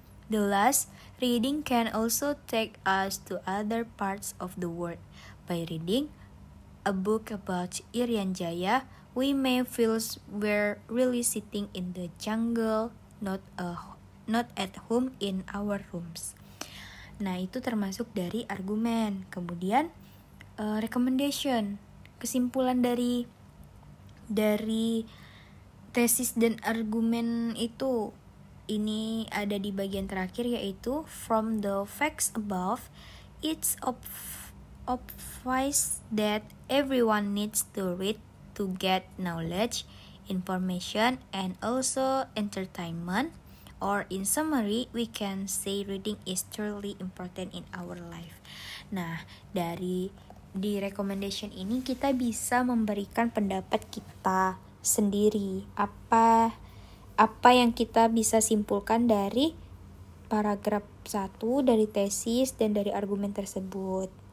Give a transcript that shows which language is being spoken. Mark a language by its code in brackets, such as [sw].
[en] The last, reading can also take us to other parts of the world. By reading a book about Irian Jaya, we may feel we're really sitting in the jungle, not at home in our rooms. [id] Nah, itu termasuk dari argumen. Kemudian recommendation, kesimpulan dari tesis dan argumen itu. Ini ada di bagian terakhir, yaitu [en] from the facts above, it's obvious that everyone needs to read to get knowledge, information, and also entertainment. Or in summary, we can say reading is truly important in our life. [id] Nah, di recommendation ini kita bisa memberikan pendapat kita sendiri. Apa yang kita bisa simpulkan dari paragraf 1 dari tesis dan dari argumen tersebut.